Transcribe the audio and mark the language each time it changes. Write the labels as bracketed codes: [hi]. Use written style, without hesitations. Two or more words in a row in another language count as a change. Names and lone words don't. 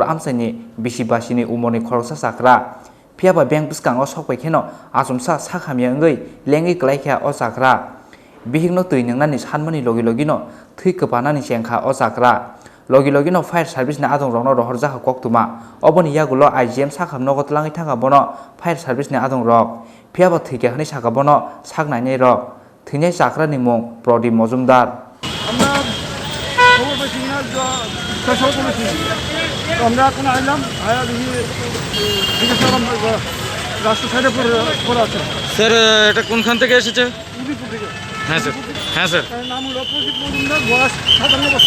[trp] amsani bisibasini umoni khoroksa sakra phiaba beng buskango sokpaikeno asumsa sakhamyangai lengi klaikha o sakra bihikno tuinangnani sanmani logino thikpanani sengkha o sakra logino [en] fire service [trp] na adong rokno rohorjaka koktuma oboni yagulo IGM sakhamnogot langai thanga bono [en] fire service [trp] na adong rok phiaba thikya hani saka bono saknainai rok Thine Sakra ni mong Pradip Majumdar. [bn] আমরা খবর পাইছি না, খবর করেছি, আমরা এখন আইলাম, আয়া জিজ্ঞেস করলাম রাস্তা সাইডে পড়ে আছে। স্যার এটা কোনখান থেকে এসেছে? উদিপুর থেকে। হ্যাঁ স্যার, হ্যাঁ স্যার। নাম হলো প্রদীপ মজুমদার, বয়স 57 বছর।